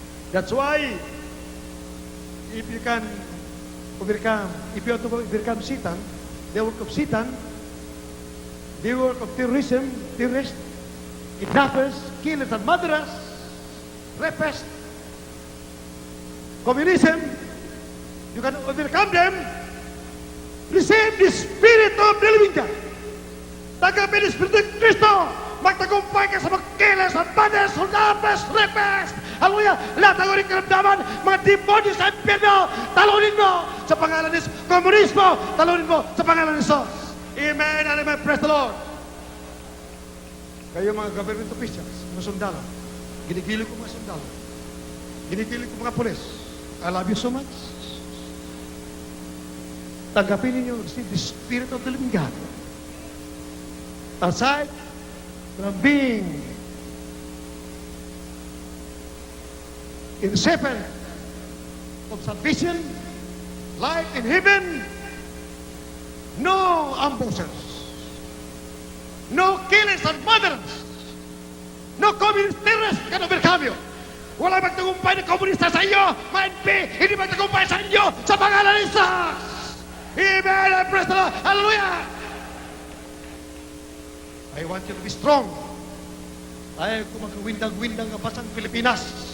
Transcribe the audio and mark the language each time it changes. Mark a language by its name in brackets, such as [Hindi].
[English] That's why if you can overcome, if you have to overcome Satan, the work of Satan, the work of terrorism, terrorists, kidnappers, killers and murderers, rapists, communism, you can overcome them. Receive the Spirit of the living God. [Filipino] Tanggapin ang Espiritu ng Kristo. Magtagumpay ka sa mga killers, murderers, kidnappers, rapists. Hallelujah! Lahat ng uring karamdaman, mga demonyo sa impyerno, talunin mo sa pangalan ni komunismo, talunin mo sa pangalan ni Jesus. [English] Amen and amen. Praise the Lord. [Filipino] Kayo mga government officials, mga sundalo, ginigili ko mga sundalo, ginigili ko mga polis. [English] I love you so much. [Filipino] Tanggapin ninyo, [English] receive the Spirit of the living God. Aside from being in the shepherd of salvation, life in heaven, no ambushers, no killers and murderers, no communist terrorists can overcome you. [Filipino] Wala magtagumpay ng komunista sa iyo, ma-NP, hindi magtagumpay sa inyo sa pangalan ni Jesus. [English] Amen and praise the Lord. Hallelujah. I want you to be strong. [Filipino] Ayaw ko magkawindang-windang basang Pilipinas.